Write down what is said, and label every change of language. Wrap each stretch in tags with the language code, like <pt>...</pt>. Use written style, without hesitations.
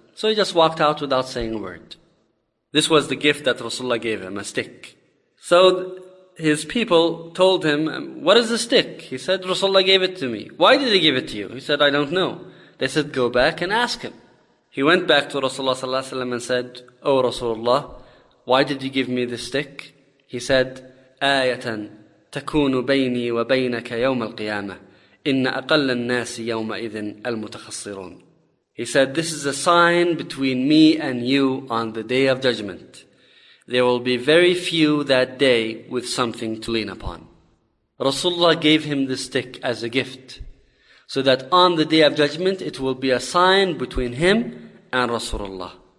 <en>So he just walked out without saying a word. This was the gift that Rasulullah gave him, a stick. So his people told him, what is the stick? He said, Rasulullah gave it to me. Why did he give it to you? He said, I don't know. They said, go back and ask him. He went back to Rasulullah sallallahu alaihi wasallam and said, oh Rasulullah, why did you give me this stick? He said,</en> <ar>آيَةً تَكُونُ بَيْنِي وَبَيْنَكَ يَوْمَ الْقِيَامَةِ إِنَّ أَقَلَّ النَّاسِ يَوْمَئِذٍ الْمُتَخَصِّرُونَ.</ar> <en>He said, this is a sign between me and you on the Day of Judgment. There will be very few that day with something to lean upon. Rasulullah gave him the stick as a gift, so that on the Day of Judgment, it will be a sign between him and Rasulullah.</en>